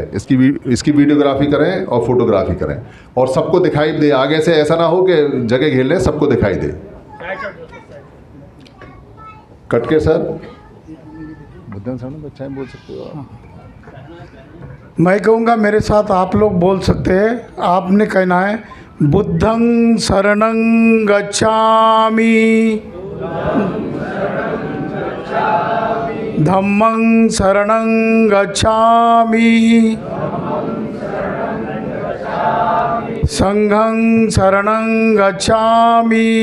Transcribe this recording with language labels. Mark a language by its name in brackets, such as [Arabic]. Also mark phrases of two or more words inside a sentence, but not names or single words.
[Hindi] इसकी वीडियोग्राफी करें और फोटोग्राफी करें और सबको दिखाई दे। आगे से ऐसा ना हो कि जगह घेर लें, सबको दिखाई दे। कटके सर, बुद्धन सर ने बच्चा बोल सकते हो। मैं कहूँगा मेरे साथ आप लोग बोल सकते हैं। आपने कहना है [Pali] बुद्धं शरणं गच्छामि, धम्मं शरणं गच्छामि, संघं शरणं गच्छामि,